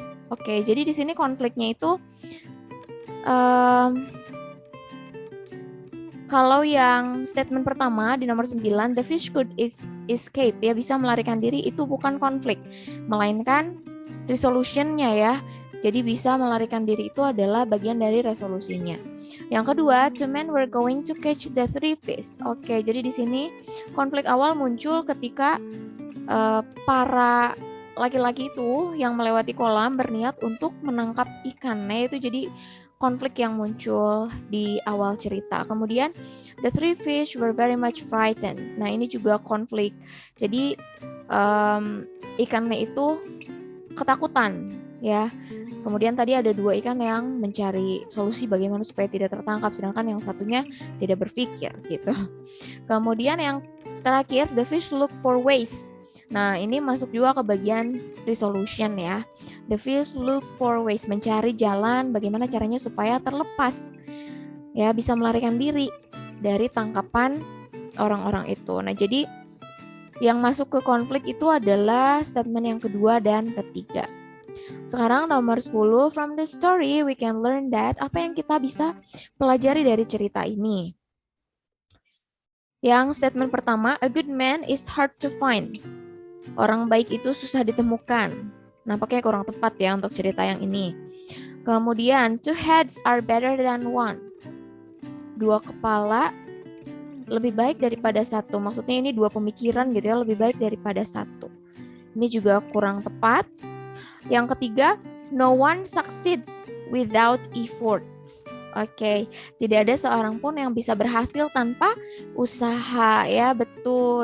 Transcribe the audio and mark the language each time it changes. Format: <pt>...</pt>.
<id>Oke, jadi di sini konfliknya itu kalau yang statement pertama di nomor 9,</id> <en>the fish could escape,</en> <id>ya bisa melarikan diri, itu bukan konflik, melainkan resolutionnya ya. Jadi bisa melarikan diri itu adalah bagian dari resolusinya. Yang kedua,</id> <en>2 men were going to catch the 3 fish.</en> <id>Oke, jadi di sini konflik awal muncul ketika para laki-laki itu yang melewati kolam berniat untuk menangkap ikan. Nah, itu jadi konflik yang muncul di awal cerita. Kemudian</id> <en>the 3 fish were very much frightened.</en> <id>Nah, ini juga konflik. Jadi ikannya itu ketakutan ya. Kemudian tadi ada 2 ikan yang mencari solusi bagaimana supaya tidak tertangkap, sedangkan yang satunya tidak berpikir gitu. Kemudian yang terakhir,</id> <en>the fish look for ways.</en> <id>Nah, ini masuk juga ke bagian resolution ya.</id> <en>The fish look for ways,</en> <id>mencari jalan bagaimana caranya supaya terlepas, ya bisa melarikan diri dari tangkapan orang-orang itu. Nah, jadi yang masuk ke konflik itu adalah statement yang kedua dan ketiga. Sekarang nomor 10,</id> <en>from the story we can learn that,</en> <id>apa yang kita bisa pelajari dari cerita ini. Yang statement pertama,</id> <en>a good man is hard to find.</en> <id>Orang baik itu susah ditemukan. Nampaknya kurang tepat ya untuk cerita yang ini. Kemudian,</id> <en>two heads are better than one.</en> <id>Dua kepala lebih baik daripada satu. Maksudnya ini dua pemikiran gitu ya, lebih baik daripada satu. Ini juga kurang tepat. Yang ketiga,</id> <en>no one succeeds without efforts.</en> <id>Oke, tidak ada seorang pun yang bisa berhasil tanpa usaha ya, betul.</id>